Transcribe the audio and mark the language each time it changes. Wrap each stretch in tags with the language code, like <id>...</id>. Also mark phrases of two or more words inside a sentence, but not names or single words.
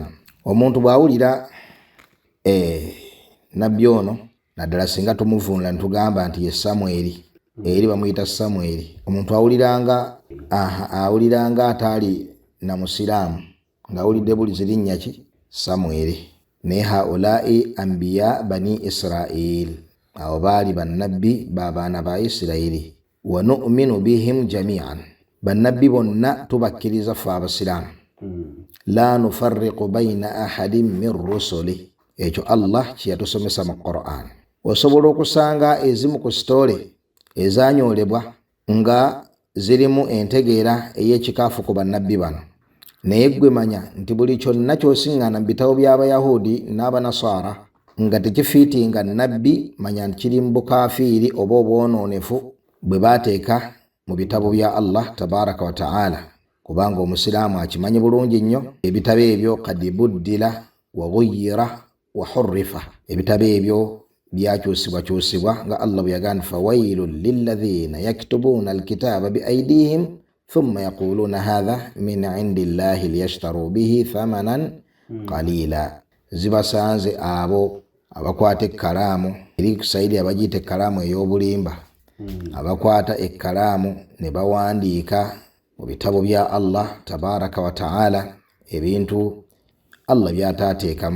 <lg>Omuntu bw'awulira nabbi ono naddala singa tumuvuunula netugamba nti ye Samweri, eri bamuyita Samweri, omuntu awuliranga ataali na musiraamu ng'awulidde bulizi linnya ki Samweri. Ne</lg> <ar>هؤلاء أنبياء بني إسرائيل,</ar> <lg>abo baali bannabbi b'abaana ba Isirayiri.</lg> <ar>ونؤمن بهم جميعا,</ar> <lg>bannabbi bonna tubakkiriza ffe abasiraamu.</lg> <ar>لا نفرق بين أحد من رسله,</ar> <lg>ekyo Allah kye yatusomesa mu Qur'an. Osobola okusanga ezimu ku sitole ezanyoolebwa nga zirimu entegeera ey'ekikaafu ku bannabbi bano, naye ggwe manya nti buli kyonna ky'osiŋŋaana mu bitabo by'Abayahudi n'Abanasara nga tekifiitinga nabbi, manya nti kiri mu bukaafiiri oba obwonoonefu bwe baateeka mu bitabo bya Allah</lg> <ar>تبارك وتعالى.</ar> <lg>Kubanga omusiraamu akimanyi bulungi nnyo ebitabo ebyo kadi</lg> <ar>بدلت وغيرت وحرفت,</ar> <lg>ebitabo ebyo byakyusibwakyusibwa nga Allah bwe yagamba</lg> <ar>فويل للذين يكتبون الكتاب بأيديهم ثم يقولون هذا من عند الله ليشتروا به ثمنا قليلا.</ar> <lg>Zibasanze abo abakwata ekkalaamu, eri kusayidi abagiyita ekkalaamu ey'obulimba, abakwata ekkalaamu ne bawandiika mu bitabo bya Allah</lg> <ar>تبارك وتعالى</ar> <lg>ebintu Allah byataateekamu.</lg>